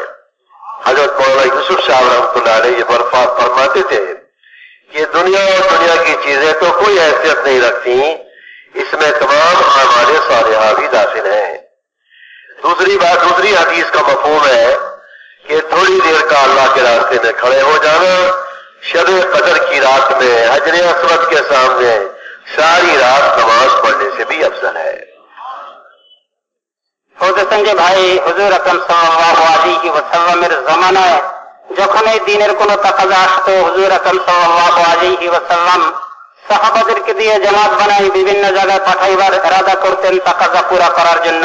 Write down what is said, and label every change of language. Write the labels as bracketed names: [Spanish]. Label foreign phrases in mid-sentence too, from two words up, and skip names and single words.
[Urdu] حضرت مولانا یوسف صاحب [Arabic] رحمۃ اللہ علیہ [Urdu] یہ فرماتے تھے کہ دنیا اور دنیا کی چیزیں تو کوئی حیثیت نہیں رکھتی، اس میں تمام اعمال صالحہ بھی داخل ہیں۔ دوسری حدیث کا مفہوم ہے کہ تھوڑی دیر کا اللہ کے راستے میں کھڑے ہو جانا شب قدر کی رات میں حجر اسود کے سامنے ساری رات نماز پڑھنے سے بھی افضل ہے۔ [Bangla] সঙ্গে ভাই হুজুর আকরাম [Arabic] صلى الله عليه وسلم [Bangla] জামানায় যখন এই দিনের কোনো তাকাজা আসতো হুজুর আকরাম [Arabic] صلى الله عليه وسلم [Bangla] সাহাবাদেরকে দিয়ে জামাত বানাই বিভিন্ন জায়গায় পাঠাইবার ইরাদা করতেন তাকাজা পুরা করার জন্য।